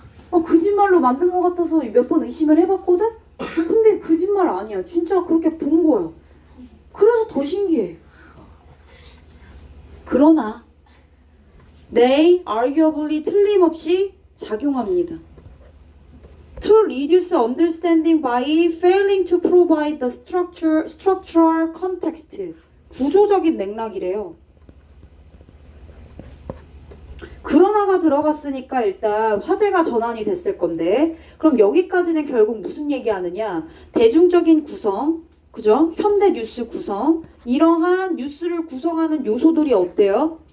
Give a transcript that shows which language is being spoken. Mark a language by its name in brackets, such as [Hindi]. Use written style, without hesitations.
[Korean] 거짓말로 만든 것 같아서 몇 번 의심을 해봤거든? 근데 거짓말 아니야. 진짜 그렇게 본 거야. 그래서 더 신기해. 그러나 [English] they arguably [Korean] 틀림없이 작용합니다. [English] To reduce understanding by failing to provide the structural context. [Korean] 구조적인 맥락이래요. 그러나가 들어갔으니까 일단 화제가 전환이 됐을 건데, 그럼 여기까지는 결국 무슨 얘기하느냐? 대중적인 구성, 그죠? 현대 뉴스 구성, 이러한 뉴스를 구성하는 요소들이 어때요?